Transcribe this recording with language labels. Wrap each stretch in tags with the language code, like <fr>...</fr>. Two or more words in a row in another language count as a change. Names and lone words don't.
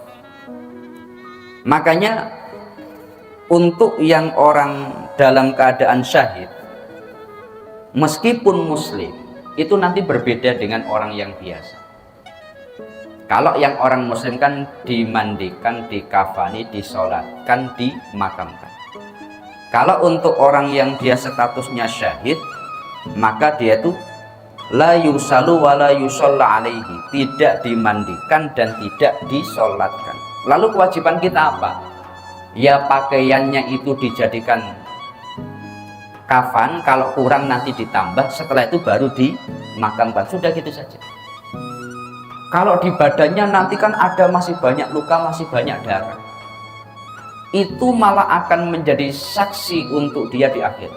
<id>Makanya untuk yang orang dalam keadaan syahid, meskipun muslim, itu nanti berbeda dengan orang yang biasa. Kalau yang orang muslim kan dimandikan, dikafani, disolatkan, dimakamkan. Kalau untuk orang yang dia statusnya syahid, maka dia itu</id> <ar>لا يغسل ولا يصلى عليه,</ar> <id>tidak dimandikan dan tidak disolatkan. Lalu kewajiban kita apa? Ya pakaiannya itu dijadikan kafan, kalau kurang nanti ditambah, setelah itu baru dimakamkan. Sudah gitu saja. Kalau di badannya nanti kan ada masih banyak luka, masih banyak darah, itu malah akan menjadi saksi untuk dia di akhirat.</id>